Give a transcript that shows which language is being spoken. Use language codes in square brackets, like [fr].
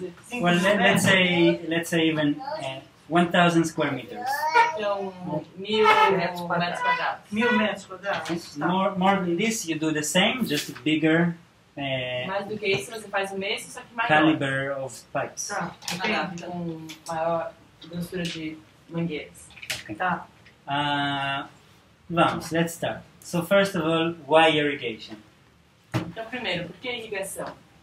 [en] Well, let's say even 1,000 square meters. [pt] Então 1.000 metros quadrados. 1.000 metros quadrados. [en] More than this, you do the same, just bigger. [pt] Mais do que isso, você faz o mesmo, só que maior. [en] Caliber of pipes. [pt] Com maior grossura de mangueiras. [en] Okay. [pt] Tá. Vamos, [en] let's start. So first of all, why irrigation? [pt] Então primeiro, por que irrigação?